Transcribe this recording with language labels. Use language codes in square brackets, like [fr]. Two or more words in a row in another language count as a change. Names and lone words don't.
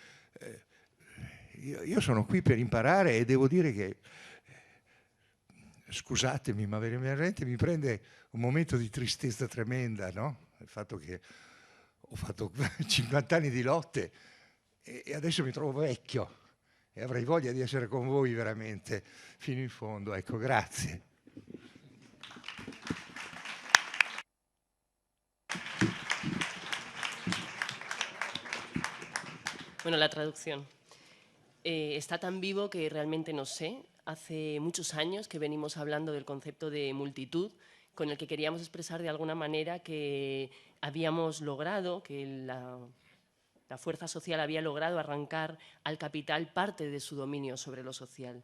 [it] Io sono qui per imparare e devo dire che, scusatemi, ma veramente mi prende un momento di tristezza tremenda, no? Il fatto che ho fatto 50 anni di lotte e adesso mi trovo vecchio e avrei voglia di essere con voi veramente fino in fondo. Ecco, grazie. [es] Bueno, la traducción. Está tan vivo que realmente no sé. Hace muchos años que venimos hablando del concepto de multitud, con el que queríamos expresar de alguna manera que habíamos logrado, que la fuerza social había logrado arrancar al capital parte de su dominio sobre lo social.